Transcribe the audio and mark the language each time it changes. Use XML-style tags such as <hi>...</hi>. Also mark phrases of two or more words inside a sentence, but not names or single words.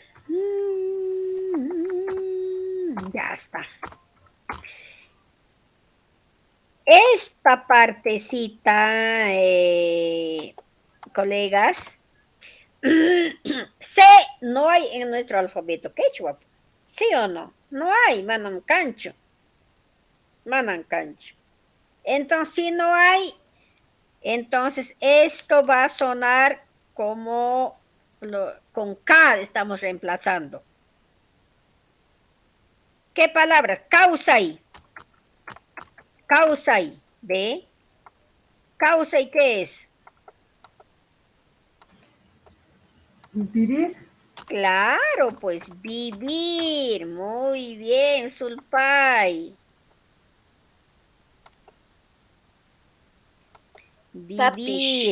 <es>Ya está. Esta partecita, colegas, C no hay en nuestro alfabeto quechua. ¿Sí o no? No hay,</es> <qu>manan cancho. Manan cancho.</qu> <es>Entonces, si no hay, entonces esto va a sonar como con K estamos reemplazando. ¿Qué palabras? Causai. Causai. ¿Ve? ¿Causai qué es? Vivir. Claro, pues vivir. Muy bien, Sulpay. Capish.</es>